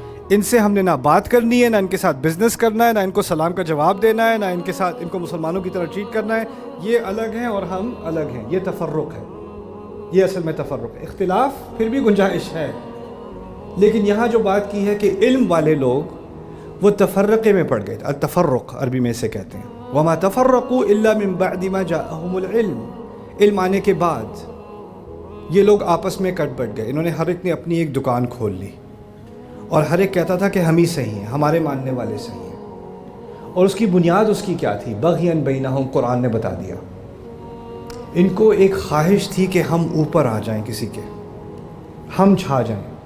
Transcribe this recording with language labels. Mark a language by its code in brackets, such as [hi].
[ur] ان سے ہم نے نہ بات کرنی ہے، نہ ان کے ساتھ بزنس کرنا ہے، نہ ان کو سلام کا جواب دینا ہے، نہ ان کے ساتھ ان کو مسلمانوں کی طرح ٹریٹ کرنا ہے. یہ الگ ہیں اور ہم الگ ہیں. یہ تفرق ہے. یہ اصل میں تفرق ہے. اختلاف پھر بھی گنجائش ہے، لیکن یہاں جو بات کی ہے کہ علم والے لوگ وہ تفرقے میں پڑ گئے. التفرق عربی میں اسے کہتے ہیں. [ar] وما تفرقوا الا من بعد ما جاءهم العلم. [ur] علم آنے کے بعد یہ لوگ آپس میں کٹ بٹ گئے. انہوں نے ہر ایک نے اپنmi ایک دکان کھول لی اور ہر ایک کہتا تھا کہ ہم ہی صحیح ہیں، ہمارے ماننے والے صحیح ہیں. اور اس کی بنیاد اس کی کیا تھی؟ [ar] بغیاً بینہم. [ur] قرآن نے بتا دیا. ان کو ایک خواہش تھی کہ ہم اوپر آ جائیں، کسی کے ہم چھا جائیں.